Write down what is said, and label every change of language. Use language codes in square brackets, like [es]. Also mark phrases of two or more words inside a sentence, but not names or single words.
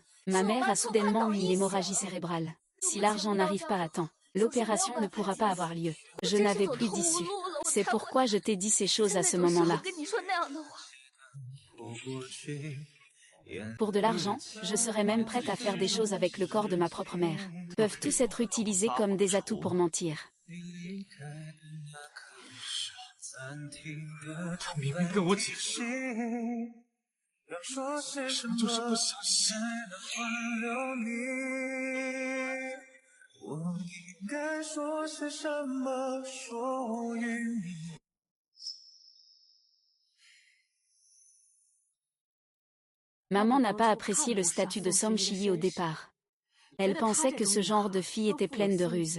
[fr] Ma mère a soudainement eu une hémorragie cérébrale. Si l'argent n'arrive pas à temps, l'opération ne pourra pas avoir lieu. Je n'avais plus d'issue. C'est pourquoi je t'ai dit ces choses à ce moment-là. Pour de l'argent, je serais même prête à faire des choses avec le corps de ma propre mère. Peuvent tous être utilisés comme des atouts pour mentir. [zh] 他明明跟我解释，什么就是不相信。 [fr] Maman n'a pas apprécié le statut de Song Shi-yi au départ. Elle pensait que ce genre de fille était pleine de ruses.